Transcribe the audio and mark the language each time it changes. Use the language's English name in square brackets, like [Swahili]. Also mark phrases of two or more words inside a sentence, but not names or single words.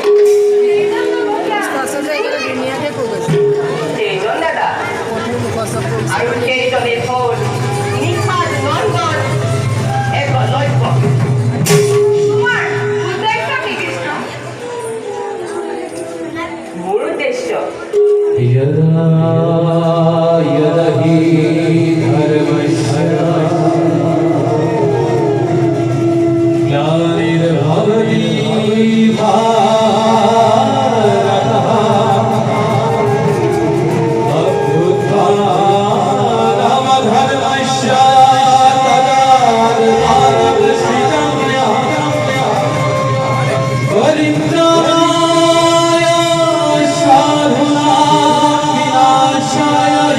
[Assamese] সেইজন দাদা আৰু সেইজনে হ'ল নিশাদ নন্দন একলব্য। মোৰ উদ্দেশ্য [Sanskrit] यदा यदा हि धर्मस्य ग्लानिर्भवति भारतः अभ्युत्थानमधर्मस्य तदानीतम् परित्राणाय साधूनां विनाशाय